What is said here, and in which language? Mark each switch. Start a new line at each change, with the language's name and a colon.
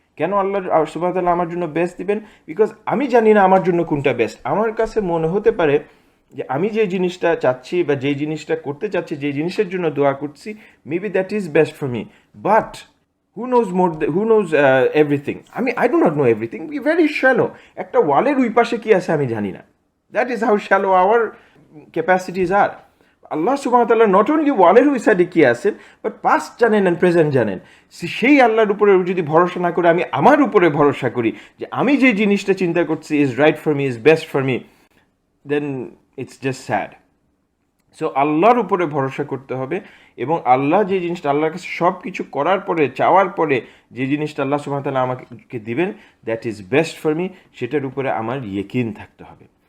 Bangla: কেন আল্লাহ সুবহানাহু ওয়া তাআলা আমার জন্য বেস্ট দিবেন? বিকজ আমি জানি না আমার জন্য কোনটা বেস্ট। আমার কাছে মনে হতে পারে যে আমি যে জিনিসটা চাচ্ছি বা যে জিনিসটা করতে চাচ্ছি, যে জিনিসের জন্য দোয়া করছি,
English: Maybe that is best for me, but who knows everything? I do not know everything. We very shallow.
Bangla: একটা ওয়ালের ওই পাশে কি আছে আমি জানি না।
English: That is how shallow our capacities are.
Bangla: আল্লাহ সুবহানাহু ওয়া তাআলা নট অনলি ওয়ালের ওই সাইডে কি আছেন, বাট পাস্ট জানেন এন্ড প্রেজেন্ট জানেন। সেই আল্লাহর উপরে যদি ভরসা না করে আমি আমার উপরে ভরসা করি যে আমি যে জিনিসটা চিন্তা করছি
English: Is right for me, is best for me, then it's just sad.
Bangla: So আল্লাহর উপরে ভরসা করতে হবে, এবং আল্লাহ যে জিনিসটা, আল্লাহর কাছে সব কিছু করার পরে, চাওয়ার পরে যে জিনিসটা আল্লাহ সুবহানাহু ওয়া তাআলা আমাকে দিবেন,
English: that is best for me,
Bangla: সেটার উপরে আমার ইয়কিন থাকতে হবে।